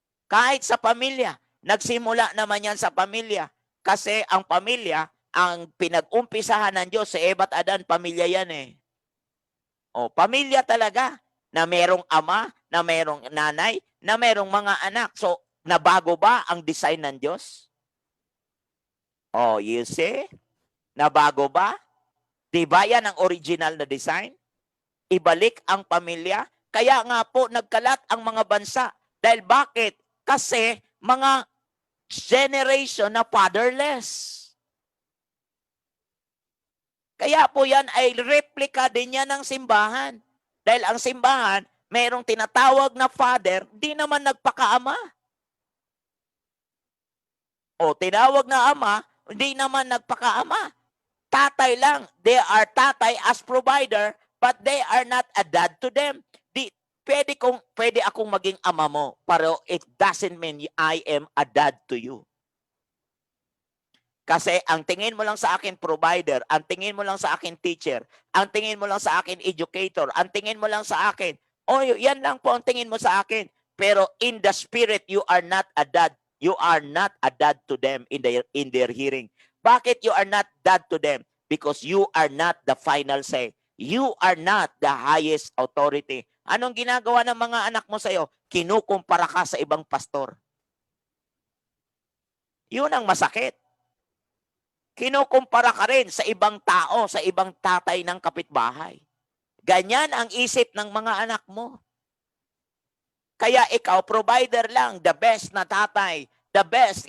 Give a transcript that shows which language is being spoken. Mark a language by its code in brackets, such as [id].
[tl] Kahit sa pamilya, nagsimula naman yan sa pamilya. Kasi ang pamilya, ang pinag-umpisahan ng Diyos sa Eva at Adan, pamilya yan eh. Pamilya talaga, na merong ama, na merong nanay, na merong mga anak. So, nabago ba ang design ng Diyos? [en] You see? [tl] Nabago ba? Diba yan ang original na design? Ibalik ang pamilya. Kaya nga po, nagkalat ang mga bansa. Dahil bakit? Kasi mga generation na fatherless. Kaya po yan ay replika din yan ng simbahan. Dahil ang simbahan, mayroong tinatawag na father, di naman nagpakaama. Tinawag na ama, hindi naman nagpakaama. Tatay lang. [en] They are tatay as provider, but they are not a dad to them. [tl] Pwede akong maging ama mo, pero [en] it doesn't mean I am a dad to you. [tl] Kasi ang tingin mo lang sa akin provider, ang tingin mo lang sa akin teacher, ang tingin mo lang sa akin educator, ang tingin mo lang sa akin, yan lang po ang tingin mo sa akin. [en] Pero in the spirit, you are not a dad. You are not a dad to them in their hearing. Bakit you are not dad to them? Because you are not the final say. You are not the highest authority. [tl] Anong ginagawa ng mga anak mo sa'yo? Kinukumpara ka sa ibang pastor. Yun ang masakit. Kinukumpara ka rin sa ibang tao, sa ibang tatay ng kapitbahay. Ganyan ang isip ng mga anak mo. Kaya ikaw, provider lang, the best na tatay. The best.